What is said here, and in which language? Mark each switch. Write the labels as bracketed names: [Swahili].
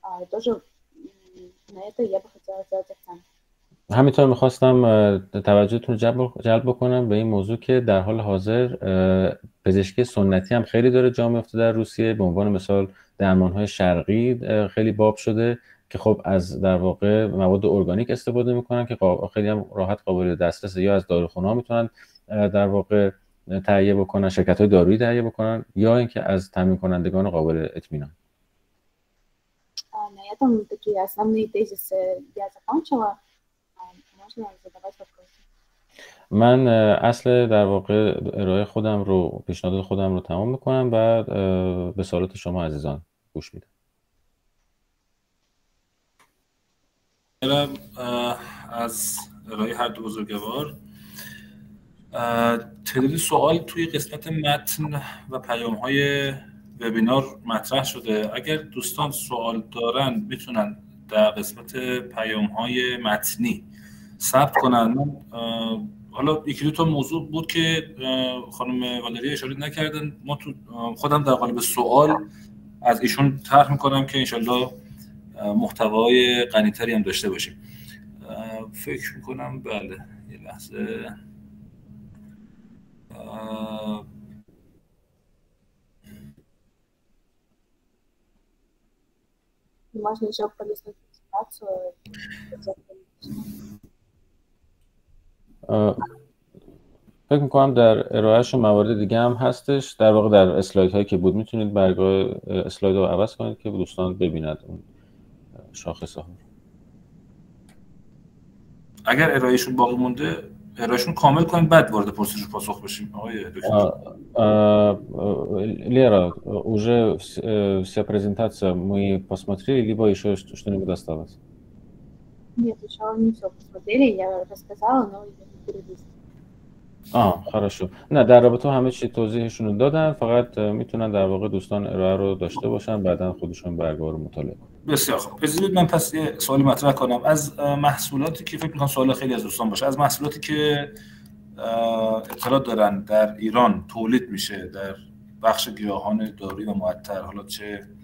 [Russian] Тоже на это я бы хотела сделать акцент. [Persian] همینطور میخواستم توجهتون رو جلب بکنم به این موضوع که در حال حاضر پزشکی سنتی هم خیلی داره جا میفته در روسیه. به عنوان مثال درمانهای شرقی خیلی باب شده که خب از در واقع مواد ارگانیک استفاده میکنن که خیلی هم راحت قابل دسترس، یا از داروخانه‌ها میتونن در واقع تهیه بکنن، شرکت‌های دارویی تهیه بکنن، یا اینکه از تامین کنندگان قابل اطمینان. [Russian] На этом такие основные тезисы я закончила. Можно задавать вопросы. [Persian] من اصل در واقع ارائه خودم رو، پیشنهاد خودم رو تمام میکنم و به سوالات شما عزیزان گوش میدم. از ارائه هر دو بزرگوار تعداد سوال توی قسمت متن و پیام‌های وبینار مطرح شده. اگر دوستان سوال دارن میتونن در قسمت پیام‌های متنی ثبت کنن. من حالا یکی دو تا موضوع بود که خانم والری اشاره نکردن، ما تو خودم در قالب سوال از ایشون طرح میکنم که انشالله محتوای غنی‌تری هم داشته باشیم. فکر میکنم بله یه لحظه [Russian] Можно еще пролистнуть презентацию. [Persian] فکر میکنم در ارائهش موارد دیگه هم هستش. در واقع در اسلاید هایی که بود میتونید برگاه اسلاید رو عوض کنید که دوستان ببیند اون شاخصه ها. اگر ارائهشون باقی مونده ارائهشون کامل کنید بعد وارد پرسش و پاسخ بشیم. آقای دکتر [Russian] Лера, уже вся презентация мы посмотрели, либо еще что-нибудь осталось? Нет, еще не все посмотрели, я рассказала, но я не перелистывала. хорошо. [Persian] نه در رابطه همه چی توضیحشون رو دادن، فقط میتونن در واقع دوستان ارائه رو داشته باشن بعداً خودشون برگاه رو مطالعه کنن. بسیار خوب. بذارید من پس یه سوالی مطرح کنم از محصولاتی که فکر می‌کنم سوال خیلی از دوستان باشه، از محصولاتی که اطلاع دارن در ایران تولید میشه در بخش گیاهان دارویی و معطر، حالا چه